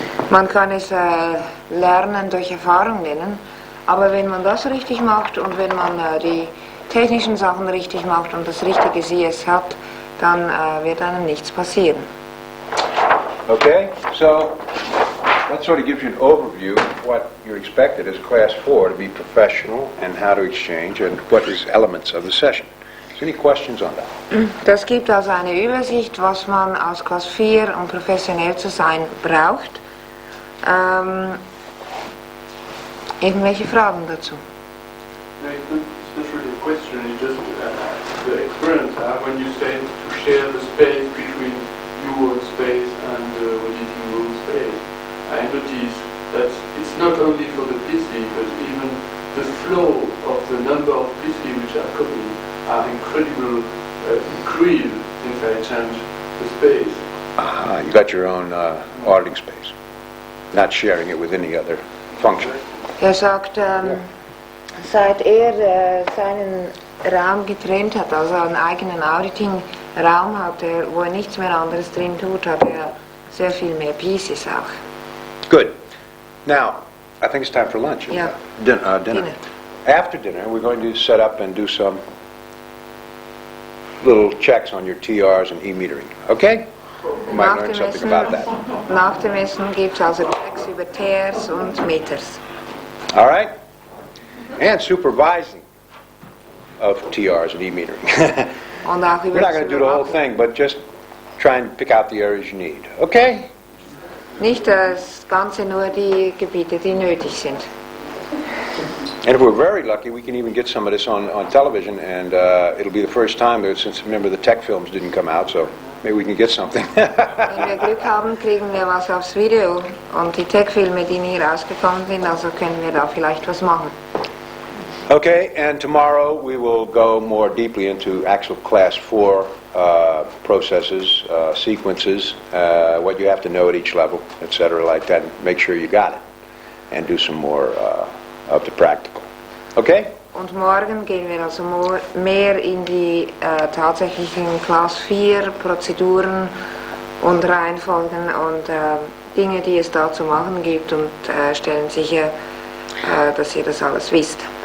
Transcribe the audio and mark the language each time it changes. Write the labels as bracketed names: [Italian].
[German] Man kann es lernen durch Erfahrung nennen, aber wenn man das richtig macht und wenn man die technischen Sachen richtig macht und das richtige CS hat, dann wird einem nichts passieren. [English] Okay, so that sort of gives you an overview of what you're expected as Class 4 to be professional and how to exchange and what is elements of the session. Is there any questions on that? [German] Das gibt also eine Übersicht, was man als Class 4, um professionell zu sein, braucht. Irgendwelche Fragen dazu? [English] No, it's not really a question, it's just the experience when you say to share the space between your space and the auditing room space. I noticed that it's not only for the PC, but even the flow of the number of PC which are coming are incredible increase since I changed the space. You got your own auditing space, not sharing it with any other function. [German] Sagt, seit seinen Raum getrennt hat, also einen eigenen Auditing-Raum hat, wo nichts mehr anderes drin tut, hat sehr viel mehr Pieces auch. [English] Good. Now, I think it's time for lunch. Yeah. Dinner. After dinner, we're going to set up and do some little checks on your TRs and e-metering. Okay? You might learn something about that. [German] Nach dem Essen gibt es also Checks über TRs und Meters. [English] All right? And supervising of TRs and e-metering. [German] Und auch über [English] We're not going to do the whole thing, but just try and pick out the areas you need. Okay? [German] Nicht das Ganze, nur die Gebiete, die nötig sind. [English] And if we're very lucky, we can even get some of this on television, and it'll be the first time that, since remember the tech films didn't come out, so maybe we can get something. [German] Wenn wir Glück haben, kriegen wir was aufs Video und die Tech-Filme, die nie rausgekommen sind, also können wir da vielleicht was machen. [English] Okay, and tomorrow we will go more deeply into actual Class 4 processes, sequences, what you have to know at each level, etc., like that, and make sure you got it, and do some more of the practical. Okay? [German] Und morgen gehen wir also mehr in die tatsächlichen Class 4 Prozeduren und Reihenfolgen und Dinge, die es da zu machen gibt und stellen sicher, dass ihr das alles wisst.